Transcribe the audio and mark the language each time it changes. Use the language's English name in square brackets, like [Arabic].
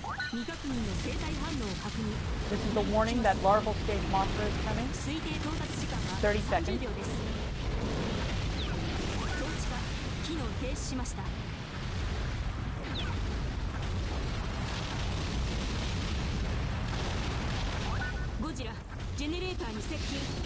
[Japanese] 未確認の生体反応を確認。 [English] This is the warning that larval stage monster is coming. [Japanese] 推定到達時間は [English] 30 seconds. [Japanese] 30秒です。統治下機能停止しました。ゴジラジェネレーターに接近。